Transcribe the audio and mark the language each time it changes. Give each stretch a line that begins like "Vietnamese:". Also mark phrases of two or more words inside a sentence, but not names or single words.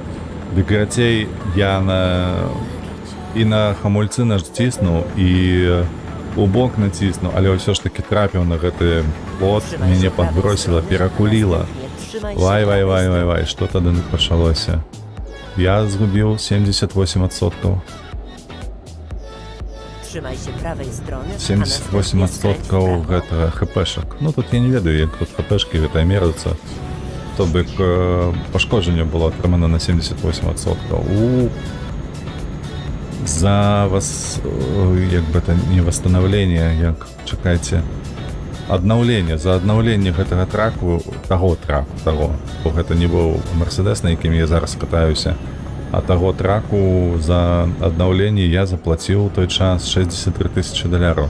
Belarusian: Дык гацей я і на хамульцы націснуў, і у бок націснуў, але ўсё ж таки трапіў на гэты плот, мяне падбросіла, перакуліла. Вай, што тады пачалося? Я згубіў 78%.
Polish: Trzymaj się prawej strony.
Belarusian: 78% гэтага хпшак. Ну тут я не ведаю, як тут хпшки гэта мераюцца. То бок пашкоджанне было атрымана на 78%. За вас, як бы
Russian: это не восстановление,
Belarusian: як, чакайце, аднаўленне, за аднаўленне гэтага траку, таго, бо гэта не быў Мерседес, на якім я зараз катаюся, а таго траку за аднаўленне я заплаціў у той час $63 000.